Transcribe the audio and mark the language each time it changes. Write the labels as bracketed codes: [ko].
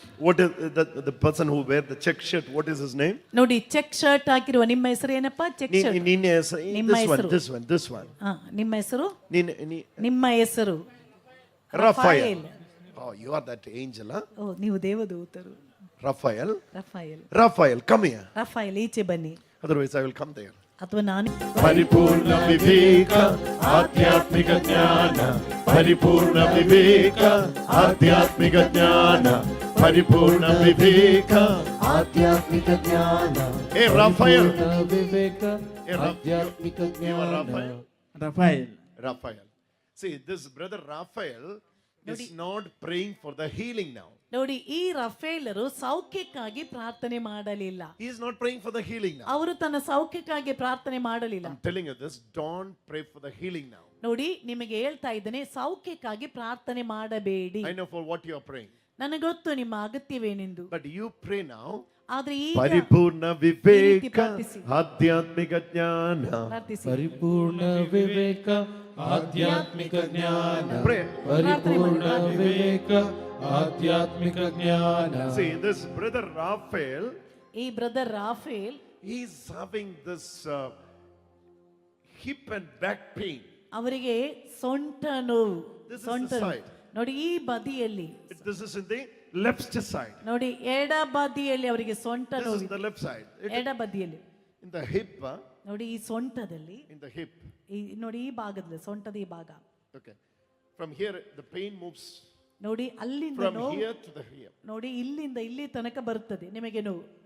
[en] What is the person who wear the check shirt? What is his name? [kn] ನೋಡಿ, check shirt ಹಾಕಿರುವ ನಿಮ್ಮ ಹೆಸರು ಏನಪ್ಪ? Check shirt. [en] This one. [kn] ನಿಮ್ಮ ಹೆಸರು? ನಿಮ್ಮ ಹೆಸರು [en] Raphael. Oh, you are that angel, huh? [kn] ಓ, ನೀವು ದೇವದೂತರು. [en] Raphael. Come here. [kn] ರಫಾಯಲ್, ಈಚೆ ಬನ್ನಿ. [en] Otherwise I will come there. [kn] ಅಥವಾ ನಾನು. ಪರಿಪೂರ್ಣ ವಿವೇಕ ಆಧ್ಯಾತ್ಮಿಕ ಜ್ಞಾನ, ಪರಿಪೂರ್ಣ ವಿವೇಕ ಆಧ್ಯಾತ್ಮಿಕ ಜ್ಞಾನ, ಪರಿಪೂರ್ಣ ವಿವೇಕ ಆಧ್ಯಾತ್ಮಿಕ ಜ್ಞಾನ. Hey Raphael. ವಿವೇಕ ಆಧ್ಯಾತ್ಮಿಕ ಜ್ಞಾನ. Raphael. [en] See, this brother Raphael is not praying for the healing now. [kn] ನೋಡಿ, ಈ ರಫೇಲರು ಸೌಖ್ಯಕ್ಕಾಗಿ ಪ್ರಾರ್ಥನೆ ಮಾಡಲಿಲ್ಲ. [en] He is not praying for the healing now. [kn] ಅವರು ತನ್ನ ಸೌಖ್ಯಕ್ಕಾಗಿ ಪ್ರಾರ್ಥನೆ ಮಾಡಲಿಲ್ಲ. [en] I'm telling you this, don't pray for the healing now. [kn] ನೋಡಿ, ನಿಮಗೆ ಹೇಳ್ತಾ ಇದ್ದೇನೆ, ಸೌಖ್ಯಕ್ಕಾಗಿ ಪ್ರಾರ್ಥನೆ ಮಾಡಬೇಡಿ. [en] I know for what you are praying. [kn] ನನಗೆ ಗೊತ್ತು ನಿಮ್ಮ ಅಗತ್ಯವೇನೆಂದು. [en] But you pray now. [kn] ಆದ್ರೆ ಈ ಪರಿಪೂರ್ಣ ವಿವೇಕ ಆಧ್ಯಾತ್ಮಿಕ ಜ್ಞಾನ, ಪರಿಪೂರ್ಣ ವಿವೇಕ ಆಧ್ಯಾತ್ಮಿಕ ಜ್ಞಾನ, ಪರಿಪೂರ್ಣ ವಿವೇಕ ಆಧ್ಯಾತ್ಮಿಕ ಜ್ಞಾನ. [en] See, this brother Raphael, [kn] ಈ brother Rafael, [en] he is having this hip and back pain. [kn] ಅವರಿಗೆ ಸೊಂಟ ನೋವು. [en] This is [kn] ಸೊಂಟ [en] the side. [kn] ನೋಡಿ, ಈ ಬದಿಯಲ್ಲಿ. [en] This is in the left side. [kn] ನೋಡಿ, ಎಡ ಬದಿಯಲ್ಲಿ ಅವರಿಗೆ ಸೊಂಟ [en] This [kn] ನೋವು. [en] is the left side. [kn] ಎಡ ಬದಿಯಲ್ಲಿ. [en] In the hip. [kn] ನೋಡಿ, ಈ ಸೊಂಟದಲ್ಲಿ, [en] In the hip. [kn] ನೋಡಿ ಈ ಭಾಗದಲ್ಲಿ, ಸೊಂಟದ ಈ ಭಾಗ. [en] Okay. From here, the pain moves [kn] ನೋಡಿ ಅಲ್ಲಿಂದ [en] from [kn] ನೋವು [en] here to the here. [kn] ನೋಡಿ ಇಲ್ಲಿಂದ ಇಲ್ಲಿ ತನಕ ಬರ್ತದೆ ನಿಮಗೆ ನೋವು.